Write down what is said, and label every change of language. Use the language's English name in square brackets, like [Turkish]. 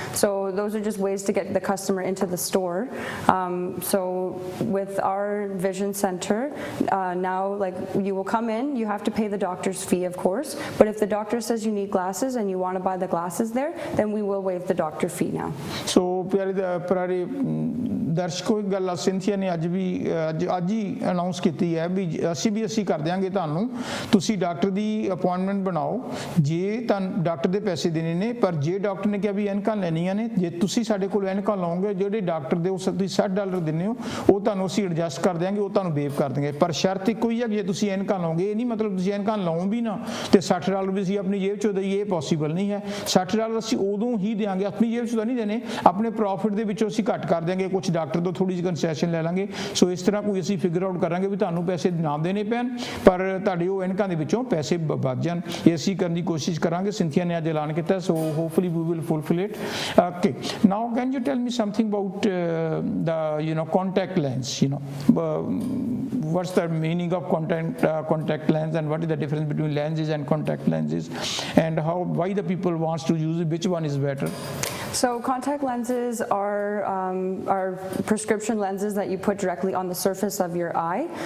[English] So those are just ways to get the customer into the store. So with our vision center, now, like, you will come in, you have to pay the doctor's fee, of course, but if the doctor says you need glasses and you want to buy the glasses there, then we will waive the doctor fee now. [Punjabi] So ਪਿਆਰੇ ਦਰਸ਼ਕੋ, ਇੱਕ ਗੱਲ Cynthia ਨੇ ਅੱਜ ਹੀ announce ਕੀਤੀ ਹੈ ਵੀ ਅਸੀਂ ਕਰ ਦਿਆਂਗੇ ਤੁਹਾਨੂੰ। ਤੁਸੀਂ ਡਾਕਟਰ ਦੀ ਅਪਾਇੰਟਮੈਂਟ ਬਣਾਓ। ਜੇ ਤੁਹਾਨੂੰ ਡਾਕਟਰ ਦੇ ਪੈਸੇ ਦੇਣੇ ਨੇ, ਪਰ ਜੇ ਡਾਕਟਰ ਨੇ ਕਿਹਾ ਵੀ ਐਨਕਾਂ ਲੈਣੀਆਂ ਨੇ, ਜੇ ਤੁਸੀਂ ਸਾਡੇ ਕੋਲ ਐਨਕਾਂ ਲਾਓਗੇ, ਜਿਹੜੇ ਡਾਕਟਰ ਦੇ ਤੁਸੀਂ $60 ਦਿੰਦੇ ਹੋ, ਉਹ ਤੁਹਾਨੂੰ ਅਸੀਂ ਐਡਜਸਟ ਕਰ ਦਿਆਂਗੇ, ਉਹ ਤੁਹਾਨੂੰ ਵੇਵ ਕਰ ਦਿਆਂਗੇ। ਪਰ ਸ਼ਰਤ ਇੱਕੋ ਹੀ ਹੈ, ਜੇ ਤੁਸੀਂ ਐਨਕਾਂ ਲਾਓਗੇ, ਇਹ ਨਹੀਂ ਮਤਲਬ ਤੁਸੀਂ ਐਨਕਾਂ ਲਾਓ ਵੀ ਨਾ ਤੇ $60 ਵੀ ਅਸੀਂ ਆਪਣੀ ਜੇਬ ਚੋਂ ਦਈਏ, ਇਹ ਪੋਸੀਬਲ ਨਹੀਂ ਹੈ। $60 ਅਸੀਂ ਉਦੋਂ ਹੀ ਦਿਆਂਗੇ, ਆਪਣੀ ਜੇਬ ਚੋਂ ਤਾਂ ਨਹੀਂ ਦੇਣੇ, ਆਪਣੇ ਪ੍ਰੋਫਿਟ ਦੇ ਵਿੱਚੋਂ ਅਸੀਂ ਘੱਟ ਕਰ ਦਿਆਂਗੇ, ਕੁਝ ਡਾਕਟਰ ਤੋਂ ਥੋੜੀ ਜਿਹੀ ਕੰਸੈਸ਼ਨ ਲੈ ਲਾਂਗੇ। ਸੋ ਇਸ ਤਰ੍ਹਾਂ ਕੋਈ ਅਸੀਂ ਫਿਗਰ ਆਊਟ ਕਰਾਂਗੇ ਵੀ ਤੁਹਾਨੂੰ ਪੈਸੇ ਨਾ ਦੇਣੇ ਪੈਣ, ਪਰ ਤੁਹਾਡੇ ਉਹ ਐਨਕਾਂ ਦੇ ਵਿੱਚੋਂ ਪੈਸੇ ਬਚ ਜਾਣ। ਇਹ ਅਸੀਂ ਕਰਨ ਦੀ ਕੋਸ਼ਿਸ਼ ਕਰਾਂਗੇ। ਸਿੰਥੀਆ ਨੇ ਅੱਜ ਐਲਾਨ ਕੀਤਾ, so [English] Hopefully we will fulfil it. Okay, now can you tell me something about the contact lens? What's the meaning of contact lens, and what is the difference between lenses and contact lenses, and why the people wants to use it, which one is better? So contact lenses are prescription lenses that you put directly on the surface of your eye.